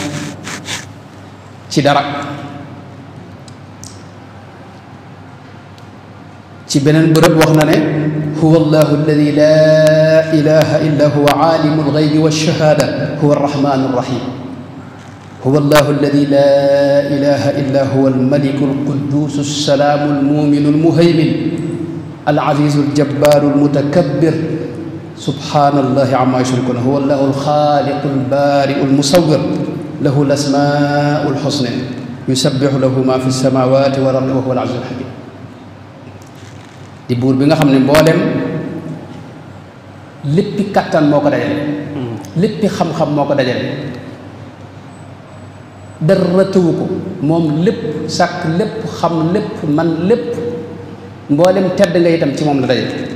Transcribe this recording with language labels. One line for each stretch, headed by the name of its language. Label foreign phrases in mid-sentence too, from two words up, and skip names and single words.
Wolof: ci dara ci beneen bërëb wax na ne
Arabic: هو الله الذي لا إله إلا هو عالم الغيب والشهادة هو الرحمن الرحيم هو الله الذي لا إله إلا هو الملك القدوس السلام المؤمن المهيمن العزيز الجبار المتكبر سبحان الله عما يشركون هو الله الخالق البارئ المصور له الأسماء الحسنى يسبح له ما في السماوات والأرض وهو العزيز الحكيم
Wolof: di buur bi nga xam ne mboolem léppi kattan moo ko dajale léppi xam-xam moo ko dajale dara tëwu ko moom lépp sàkk lépp xam lépp man lépp mboolem tedd nga itam ci moom la dajale